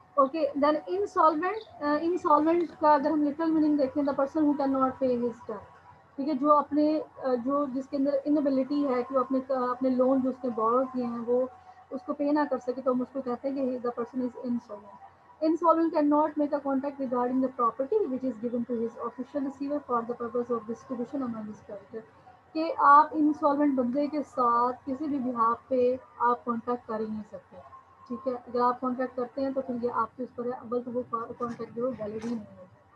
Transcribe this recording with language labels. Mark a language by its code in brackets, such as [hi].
[en] Okay then insolvent. Insolvent [ur] کا اگر ہم لٹرل میننگ دیکھیں, [en] The person who can not pay his debt. [ur] ٹھیک ہے, جو اپنے جو جس کے اندر انبلٹی ہے کہ وہ اپنے لون جو اس نے بورو کیے ہیں وہ اس کو پے نہ کر سکے, تو ہم اس کو کہتے ہیں کہ [en] The person is insolvent. Insolvent cannot make a contact regarding the property which is given to his official receiver for the purpose of distribution among his creditors. [ur] کہ آپ انسالوینٹ بندے کے ساتھ کسی بھی بہاف پہ آپ کانٹیکٹ کر ہی نہیں سکتے. ٹھیک ہے, اگر آپ کانٹیکٹ کرتے ہیں تو پھر یہ آپ کے اس پر ہے, اول تو وہ کانٹیکٹ جو ویلڈ ہی نہیں ہوگا.